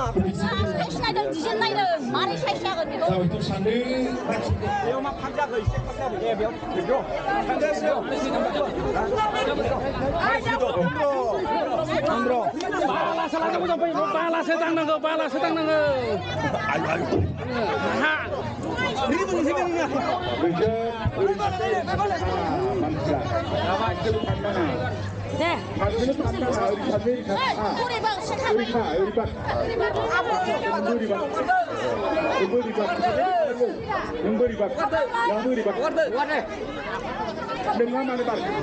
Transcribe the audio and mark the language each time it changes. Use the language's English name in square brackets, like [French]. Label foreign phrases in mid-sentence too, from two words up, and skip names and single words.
[Bodo] साइज नायदों डिजाइन नायदों मारै साइज जागोन बेखौ जाबायथ' सानदों बेयाव मा फाग जागोन एसे फाग जाबाय दे बेयाव बालासो लाना मोजां फै बालासो दांनांगौ बालासो दांनांगौ deh [Indonesian] Harganya tambah hari boleh bang sekarang dengan mana bang?